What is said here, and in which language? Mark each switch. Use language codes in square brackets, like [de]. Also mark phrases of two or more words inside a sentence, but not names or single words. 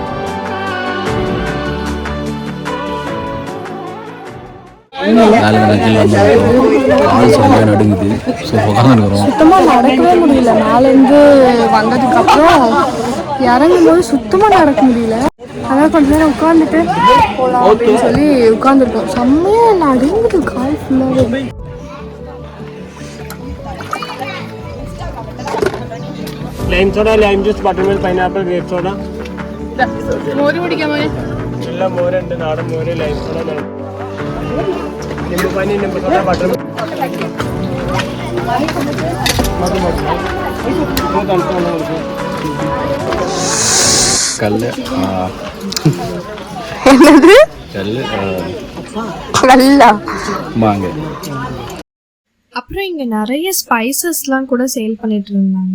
[ta] சுத்தமாக நடக்கவே முடியல. மேலேருந்து வந்ததுக்கப்புறம் இறங்கும் போது சுத்தமாக நடக்க முடியல. அதான் கொஞ்ச நேரம் உட்காந்துட்டு போகலாம் அப்படின்னு சொல்லி உட்காந்துருக்கோம். செம்மையாக நடுங்குது கால் ஃபுல்லாகவே. [en] Lime soda, lime juice, buttermilk, pineapple, grape soda. [ml] മോര് കുടിക്കാൻ പോലെ എല്ലാം മോരുണ്ട്, നാടൻ മോര്, [en] lime soda, [hi] निम्बू पानी, निम्बू सोडा, [ml] ബട്ടർമിൽക്ക്. [ta] கல் என்னது கல் நல்லா வாங்க. அப்புறம் இங்கே நிறைய ஸ்பைசஸ்லாம் கூட சேல் பண்ணிட்டு இருந்தாங்க.